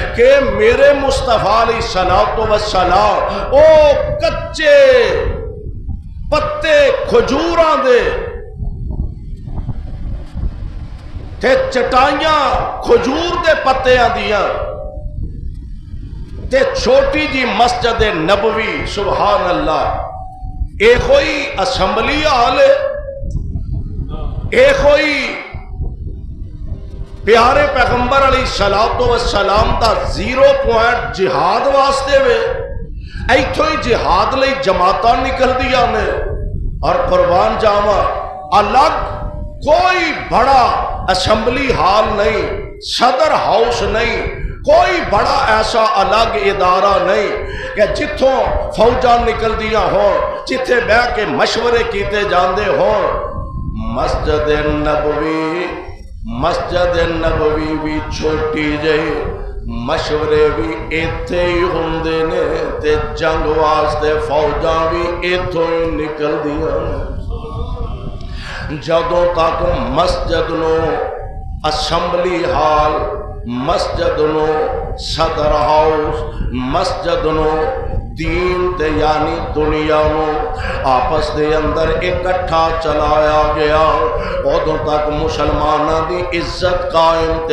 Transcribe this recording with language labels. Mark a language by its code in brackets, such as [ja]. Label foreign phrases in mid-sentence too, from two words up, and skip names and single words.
[pa] کہ میرے مصطفیٰ علیہ السلام او کچے پتے کھجوراں دے تے چٹائیاں کھجور دے پتیاں دیاں تے چھوٹی جی مسجد نبوی سبحان اللہ اے کوئی [en] assembly hall [pa] ہے اے کوئی پیارے پیغمبر علیہ السلام دا 0 پوائنٹ جہاد واسطے وے ایتھوں ہی جہاد لئی جماعتاں نکل دیا نے اور قربان جاواں الگ کوئی بڑا [en] assembly hall [pa] نہیں صدر ہاؤس نہیں کوئی بڑا ایسا الگ ادارہ نہیں کہ جتوں فوجاں نکل دیا ہوں جتھے بہ کے مشورے کیتے جاندے ہوں مسجد نبوی بھی چھوٹی جئی مشورے بھی ایتھے ہی ہوندے نے تے جنگ واسطے فوجاں بھی ایتھوں ہی نکل دیا جدوں تک مسجد نو [en] assembly hall [pa] مسجد نو صدر ہاؤس مسجد نو دین تے یعنی دنیا نو آپس دے اندر اکٹھا چلایا گیا ادوں تک مسلماناں دی عزت قائم تے